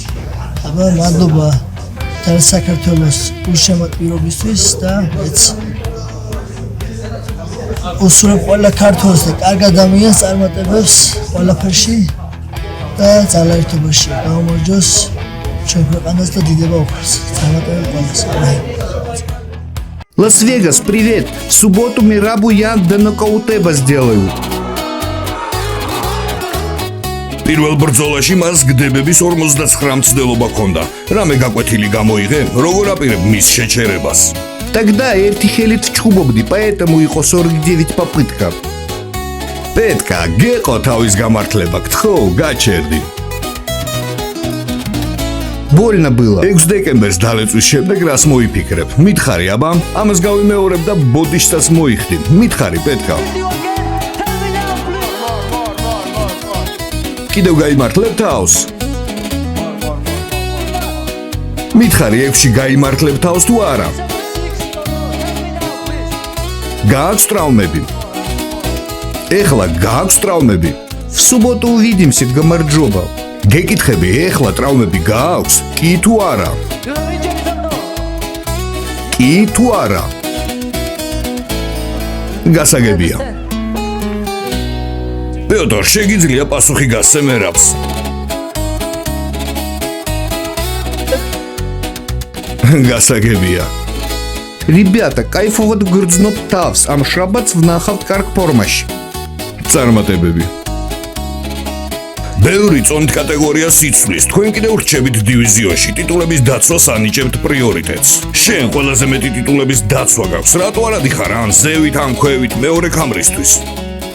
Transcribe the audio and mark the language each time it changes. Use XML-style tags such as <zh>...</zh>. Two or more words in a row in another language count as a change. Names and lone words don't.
<ka>აბა მადლობა თელ საქართველოს უშემატკივრობისთვის და მეც უსურვებ ყველა ქართველს და კარგ ადამიანს წარმატებებს ყველაფერში და ძალაერთობაში გამარჯოს ჩვენ ქვეყანას და დიდება უფალს. წარმატებები ყველას.</ka> <ru>Лас-Вегас, привет! В субботу Мерабу я до нокаутеба сделаю.</ru> <ka>პირველ ბრძოლაში მას გდებების 59 მცდელობა ჰქონდა. რამე გაკვეთილი გამოიღე, როგორ აპირებ მის შეჩერებას? Тогда ერთი ხელით ჩხუბობდი, поэтому იყო 49 попытка. პეტკა, გეყო თავის გამართლება, გთხოვ, გაჩერდი.</ka> <ru>Больно было.</ru> <ka>6 დეკემბერს დალეწვის შემდეგ რას მოიფიქრებ? მითხარი აბა, ამას გავიმეორებ და ბოდიშსაც მოიხდი. მითხარი პეტკა. კიდევ გაიმართლებ თავს? მითხარი 6-ში გაიმართლებ თავს თუ არა? გააქვს ტრავმები? ეხლა გააქვს ტრავმები?</ka> <ru>В субботу увидимся,</ru> <ka>გამარჯობა. გეკითხები, ეხლა ტრავმები გააქვს? კი თუ არა? კი თუ არა? გასაგებია. პიოტრ, შეგიძლია პასუხი გასცე მერაბს? გასაგებია. Ребята, кайфовად გრძნობ თავს, ამ შაბათს ვნახავთ კარგ ფორმაში. წარმატებები. ბევრი წონით კატეგორია სიცვლის, თქვენ კიდევ რჩებით დივიზიონში, ტიტულების დაცვას ანიჭებთ პრიორიტეტს. შენ ყველაზე მეტი ტიტულების დაცვა გაქვს, რატო არ ადიხარ ან ზევით, ან ქვევით მეორე ქამრისთვის?</ka>